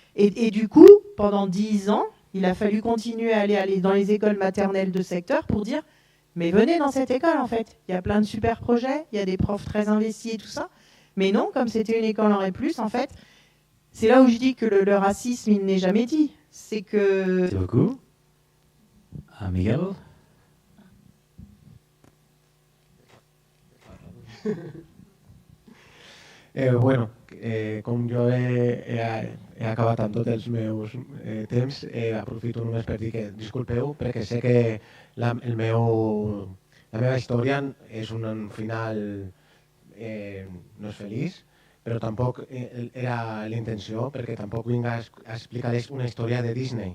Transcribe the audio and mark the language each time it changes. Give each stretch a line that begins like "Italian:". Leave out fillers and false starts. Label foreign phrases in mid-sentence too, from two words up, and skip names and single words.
French: Et du coup, pendant 10 ans, Il a fallu continuer à aller dans les écoles maternelles de secteur pour dire mais venez dans cette école en fait. Il y a plein de super projets, il y a des profs très investis et tout ça. Mais non, comme c'était une école en R+, en fait, c'est là où je dis que le racisme, il n'est jamais dit. C'est que... Merci beaucoup. Miguel?
Catalan: Bueno, com jo he acabat amb tots els meus temps, aprofito només per dir que disculpeu, perquè sé que la meva història és un final no és feliç, però tampoc era la intenció, perquè tampoc vinc a explicar una història de Disney.